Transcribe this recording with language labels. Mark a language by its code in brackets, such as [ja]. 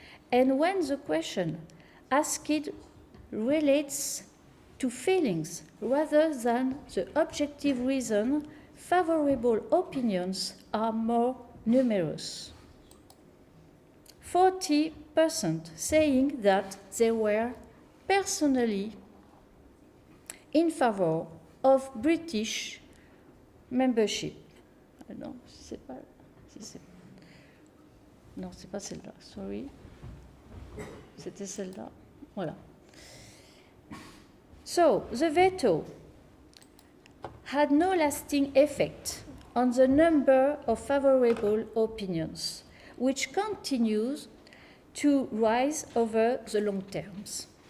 [en] And when the question asked relates to feelings rather than the objective reason, favorable opinions are more numerous. 40% saying that they were personally in favor of British membership. [fr] Non, c'est pas, non, c'est pas celle-là, sorry. C'était celle-là. Voilà. [en] So, the veto had no lasting effect on the number of favorable opinions, which continues to rise over the long terms.